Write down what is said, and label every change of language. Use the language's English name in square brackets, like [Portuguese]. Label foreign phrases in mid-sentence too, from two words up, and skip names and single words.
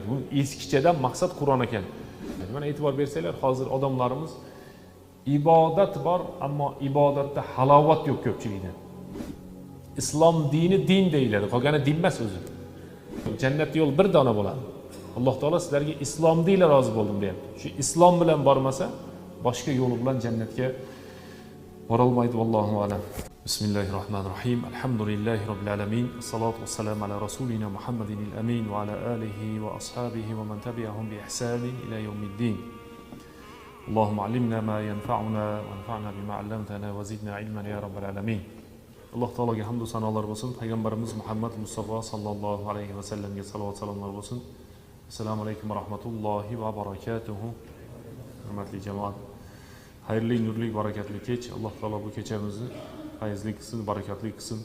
[Uzbek] Bu eskichadan maqsad Qur'on ekan. Mana e'tibor bersanglar, hozir odamlarimiz ibodat bor, ammo ibodatda halovat yo'q ko'pchilikda. Islom dini din deyiladi, qolgani din emas o'zi. Jannat yo'l bir dona bo'ladi. Alloh taolo sizlarga islom deyla rozi bo'ldim deyapti. Shu islom bilan bormasa, boshqa yo'li bilan jannatga borolmaydi. [Arabic] والله أعلم. بسم الله الرحمن الرحيم. الحمد لله رب العالمين. الصلاة والسلام على رسولنا محمد الأمين وعلى آله وأصحابه ومن تبعهم بإحسان إلى يوم الدين. اللهم علمنا ما ينفعنا وانفعنا بما علمتنا وزدنا علما يا رب العالمين. [Uzbek] Alloh taologa hamd va sanolar bo'lsin. Payg'ambarimiz Muhammad Mustafa [Arabic] صلى الله عليه وسلم [Uzbek] salovat salomlar bo'lsin. [Arabic] السلام عليكم ورحمة الله وبركاته. [Uzbek] Hurmatli jamoat, xayrli, nurli, barakatli kech. Alloh taolo bu kechamizni fayzli qilsin, barakatli qilsin.